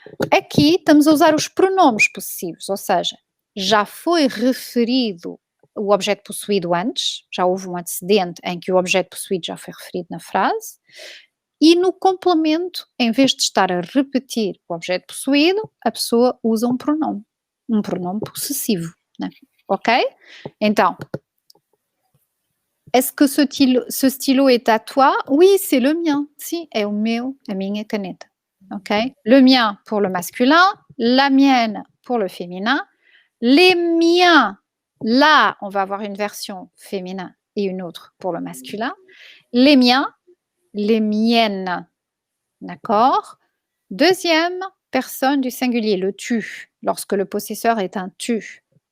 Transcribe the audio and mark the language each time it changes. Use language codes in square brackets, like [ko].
[pt] Aqui estamos a usar os pronomes possessivos, ou seja, já foi referido o objeto possuído antes, já houve um antecedente em que o objeto possuído já foi referido na frase, e no complemento, em vez de estar a repetir o objeto possuído, a pessoa usa um pronome possessivo, né? Ok? Então, [fr] est-ce que ce stylo est à toi? Oui, c'est le mien. [pt] Sim, é o meu, a minha caneta. Ok? [fr] Le mien pour le masculin, la mienne pour le féminin, les miens, là, on va avoir une version féminin et une autre pour le masculin, les miens, les miennes. D'accord? Deuxième personne du singulier, le tu, lorsque le possesseur est un tu.